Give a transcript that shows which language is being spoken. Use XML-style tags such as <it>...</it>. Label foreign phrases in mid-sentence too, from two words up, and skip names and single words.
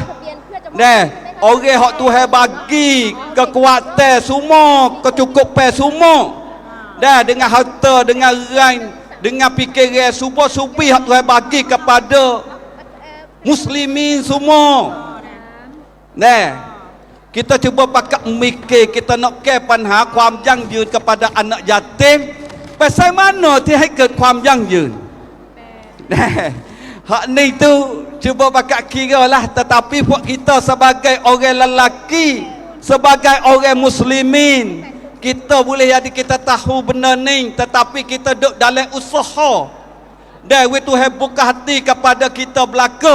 <mfa>Dah, orang hak Tuhan bagi kekuatan semua, kecukupan semua. Dah dengan harta, dengan rank, dengan fikiran subuh-subuh hak Tuhan bagi kepada muslimin semua. Dah. Kita cuba pakak mikir kita nak ke</mfa> <th>ปัญหาความยั่งยืน</th> <mfa>kepada anak yatim. Pasal mana dia</mfa> <th>ให้เกิดความยั่งยืน.</th> <mfa>Hak ni tu cuba pakak kira lah. Tetapi buat kita sebagai orang lelaki, sebagai orang muslimin, kita boleh jadi kita tahu benda ni, tetapi kita duduk dalam usaha. Dan Tuhan buka hati kepada kita belaka.</mfa>